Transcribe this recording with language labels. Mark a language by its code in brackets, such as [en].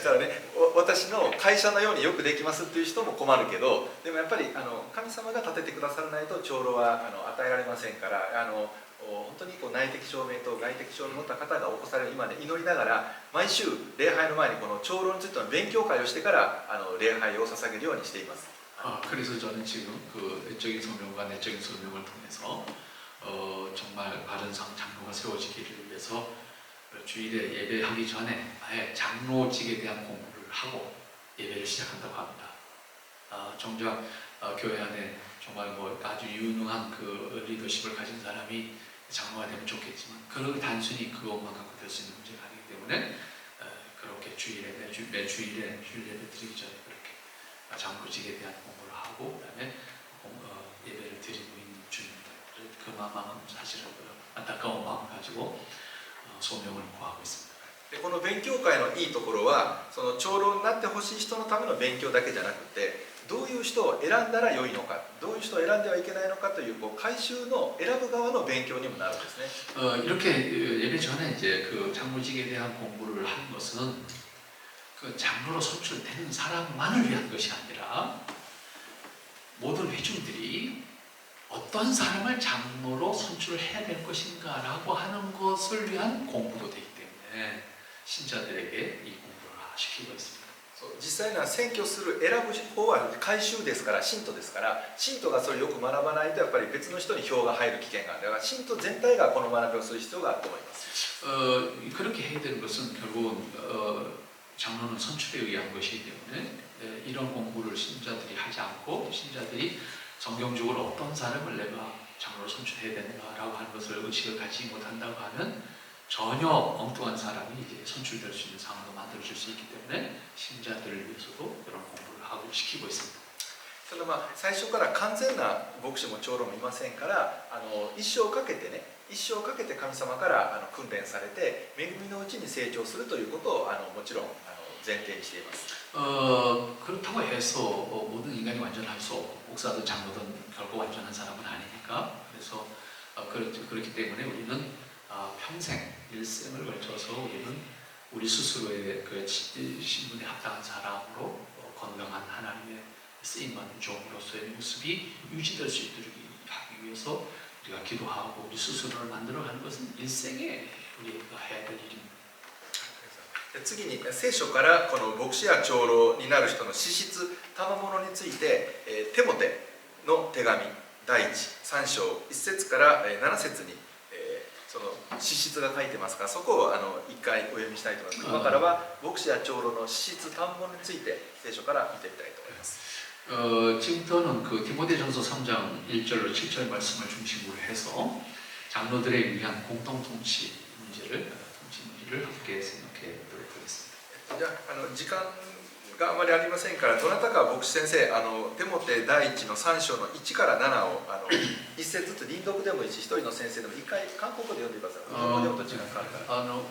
[ja] だからね、私の会社のようによくできますっていう人も困るけど、でもやっぱり神様が立ててくださらないと長老は与えられませんから、本当に内的証明と外的証明を持った方が起こされる今ね、祈りながら毎週礼拝の前にこの長老についての勉強会をしてから礼拝を捧げるようにしています。 [ko] 그래서 저는 지금 그 외적인 소명과 내적인 소명을 통해서 정말 바른 장로가 세워지기를 위해서 주일에 예배하기 전에 아예 장로직에 대한 공부를 하고 예배를 시작한다고 합니다. 정작 교회 안에 정말 아주 유능한 그 리더십을 가진 사람이 장로가 되면 좋겠지만 그렇게 단순히 그것만 갖고 될 수 있는 문제가 아니기 때문에 그렇게 매 주일에 주일 예배 드리기 전에 그렇게 장로직에 대한 공부를 하고 그다음에 예배를 드리고 있는 중입니다. 그 마음은 사실은 안타까운 마음을 가지고 소명을 구하고 있습니다. [ja] でこの勉強会のいいところは、その長老になってほしい人のための勉強だけじゃなくて、どういう人を選んだら良いのか、どういう人を選んではいけないのかという改宗の選ぶ側の勉強にもなるんですね。 [ko] 이렇게 예배 전에 이제 그 장로직에 대한 공부를 하는 것은 그 장로로 선출되는 사람만을 위한 것이 아니라 모든 회중들이 어떤 사람을 장로로 선출해야 될 것인가라고 하는 것을 위한 공부도 되기 때문에 신자들에게 이 공부를 시키고 있습니다. [ja] 実際には選挙する選ぶ方は改宗ですから、信徒ですから、信徒がそれをよく学ばないとやっぱり別の人に票が入る危険がある。だから信徒全体がこの学びをする必要があると思います。 [ko] 그렇게 해야 되는 것은 결국은 장로는 선출에 의한 것이기 때문에 이런 공부를 신자들이 하지 않고 신자들이 성경적으로 어떤 사람을 내가 장로로 선출해야 되는가라고 하는 것을 의식을 갖지 못한다고 하면 전혀 엉뚱한 사람이 이제 선출될 수 있는 상황도 만들어질 수 있기 때문에 신자들을 위해서도 그런 공부를 하고 시키고 있습니다. [ja] ただ最初から完全な牧師も長老もいませんから、一生かけて神様から訓練されて恵みのうちに成長するということをもちろん前提にしています。 [ko] 그렇다고 해서 모든 인간이 완전할 수 없고 목사든 장로든 결코 완전한 사람은 아니니까 그래서 그렇기 때문에 우리는 평생 일생을 걸쳐서 우리는 우리 스스로의 그 신분에 합당한 사람으로 건강한 하나님의 쓰임받는 종으로서의 모습이 유지될 수 있도록 하기 위해서 우리가 기도하고 우리 스스로를 만들어가는 것은 일생에 우리가 해야 될 일입니다. [ja] 次に聖書からこの牧師や長老になる人の資質賜物についてテモテの手紙第3章1節から7節にその資質が書いてますから、そこを一回お読みしたいと思います。今からは牧師や長老の資質賜物について聖書から見てみたいと思います。 [ko] 지금부터는 그 디모데전서 3장 1절로 7절 말씀을 중심으로 해서 장로들에 의한 통치 문제를 함께 생각해 보도록 하겠습니다. [ja] じゃあ時間があまりありませんから、どなたか牧師先生、テモテ第1の3章の1から7を一節ずつ輪読でもいいし、一人の先生でも一回韓国語で読んでください。日本語で読むと違うから。